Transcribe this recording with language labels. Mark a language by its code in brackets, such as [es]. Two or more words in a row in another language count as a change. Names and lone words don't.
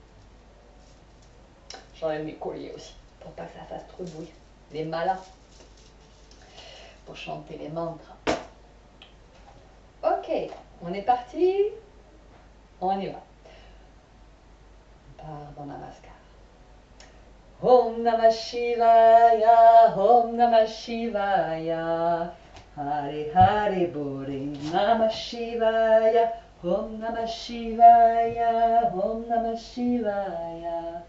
[fr] J'enlève mes colliers aussi, pour pas que ça fasse trop de bruit. Les malas, pour chanter les mantras. Ok, on est parti. On y va. On part dans Namaskar. [sa] ॐ नमः शिवाय, ॐ नमः शिवाय. हरे हरे बोरे, नमः शिवाय, ॐ नमः शिवाय, ॐ नमः शिवाय, Om Namah Shivaya.